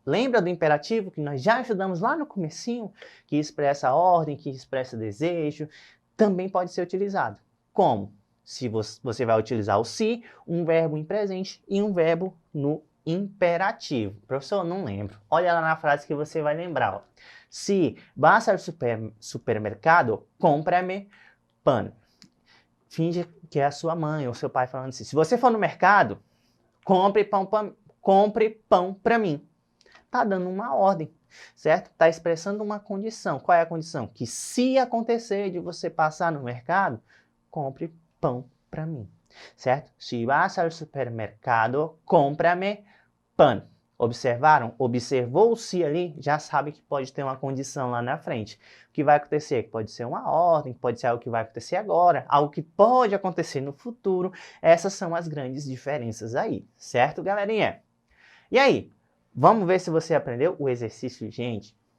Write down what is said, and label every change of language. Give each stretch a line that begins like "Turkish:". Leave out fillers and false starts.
Portuguese: Lembra do imperativo que nós já estudamos lá no comecinho? Que expressa ordem, que expressa desejo. Também pode ser utilizado. Como? Se você vai utilizar o se, um verbo em presente e um verbo no imperativo. Professor, não lembro. Olha lá na frase que você vai lembrar. Ó.
Spanish: Se vas al supermercado, cómprame pan.
Portuguese: Finge que é a sua mãe ou seu pai falando assim. Se você for no mercado, compre pão para mim. Tá dando uma ordem, certo? Tá expressando uma condição. Qual é a condição? Que se acontecer de você passar no mercado, compre pão para mim, certo?
Spanish: Se vas al supermercado, cómprame pan.
Portuguese: Observaram? Observou o se ali, já sabe que pode ter uma condição lá na frente. O que vai acontecer? Pode ser uma ordem, pode ser algo que vai acontecer agora, algo que pode acontecer no futuro. Essas são as grandes diferenças aí, certo, galerinha? E aí, vamos ver se você aprendeu o exercício, gente?